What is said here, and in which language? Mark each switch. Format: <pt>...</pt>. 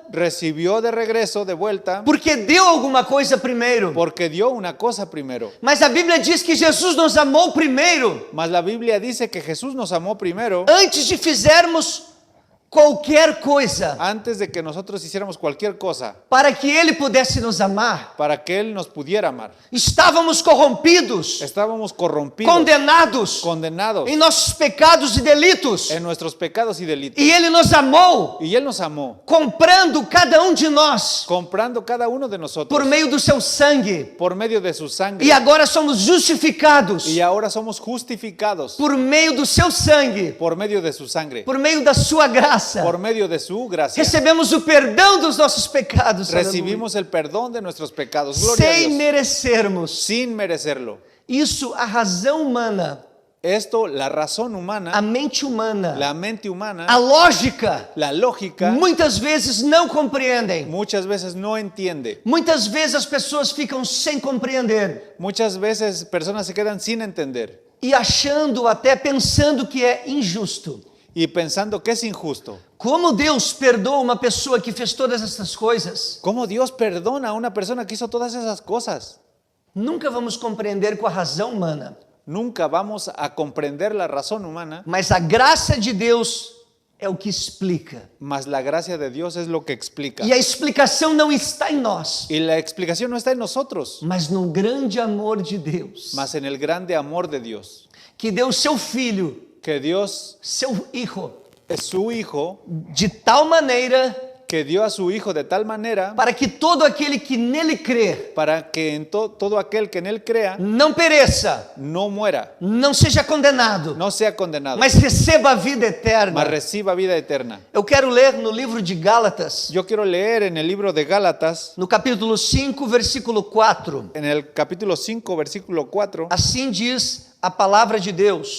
<es>Recibió de regreso, de vuelta,</es> <pt>porque deu alguma coisa primeiro.</pt> <es>porque dio una cosa primero.</es> <pt>Mas a Bíblia diz que Jesus nos amou primeiro,</pt> <es>Mas la Biblia dice que Jesús nos amó primero</es> <pt>antes de fizermos qualquer coisa,</pt> <es>antes de que nosotros hiciéramos cualquier cosa,</es> <pt>para que Ele pudesse nos amar.</pt> <es>para que Él nos pudiera amar.</es> <pt>Estávamos corrompidos,</pt> <es>Estábamos corrompidos,</es> <pt>condenados</pt> <es>condenados</es> <pt>em nossos pecados e delitos,</pt> <es>en nuestros pecados y delitos.</es> <pt>e Ele nos amou,</pt> <es>Y Él nos amó,</es> <pt>comprando cada um de nós</pt> <es>comprando cada uno de nosotros</es> <pt>por meio do seu sangue,</pt> <es>por medio de su sangre.</es> <pt>e agora somos justificados</pt> <es>Y ahora somos justificados</es> <pt>por meio do seu sangue,</pt> <es>por medio de su sangre,</es> <pt>por meio da sua graça.</pt> <es>por medio de su gracia.</es> <pt>Recebemos o perdão dos nossos pecados,</pt> <es>Recibimos el perdón de nuestros pecados.</es> <pt>aleluia,</pt> <es>Gloria a</es> <pt>sem</pt> <es>Dios.</es> <pt>merecermos.</pt> <es>Sin merecerlo.</es> <pt>Isso, a razão humana,</pt> <es>Esto, la razón humana,</es> <pt>a mente humana,</pt> <es>la mente humana,</es> <pt>a lógica,</pt> <es>la lógica,</es> <pt>muitas vezes não compreendem.</pt> <es>muchas veces no entiende.</es> <pt>Muitas vezes as pessoas ficam sem compreender</pt> <es>Muchas veces personas se quedan sin entender</es> <pt>e achando, até pensando que é injusto.</pt> <es>y pensando que es injusto.</es> <pt>Como Deus perdoa uma pessoa que fez todas essas coisas?</pt> <es>¿Cómo Dios perdona a una persona que hizo todas esas cosas?</es> <pt>Nunca vamos compreender com a razão humana,</pt> <es>Nunca vamos a comprender la razón humana,</es> <pt>mas a graça de Deus é o que explica.</pt> <es>mas la gracia de Dios es lo que explica.</es> <pt>E a explicação não está em nós,</pt> <es>Y la explicación no está en nosotros,</es> <pt>mas no grande amor de Deus,</pt> <es>mas en el grande amor de Dios.</es> <pt>que deu seu filho,</pt> <es>Que Dios, seu hijo, su Hijo,</es> <pt>de tal maneira</pt> <es>que dio a su Hijo de tal manera</es> <pt>para que todo aquele que nele crê</pt> <es>para que todo aquel que en Él crea</es> <pt>não pereça,</pt> <es>no muera,</es> <pt>não seja condenado,</pt> <es>no sea condenado,</es> <pt>mas receba a vida eterna.</pt> <es>mas reciba vida eterna.</es> <pt>Eu quero ler no livro de Gálatas,</pt> <es>Yo quiero leer en el libro de Gálatas,</es> <pt>no capítulo 5, versículo 4.</pt> <es>en el capítulo 5, versículo 4,</es> <pt>Assim diz a palavra de Deus:</pt>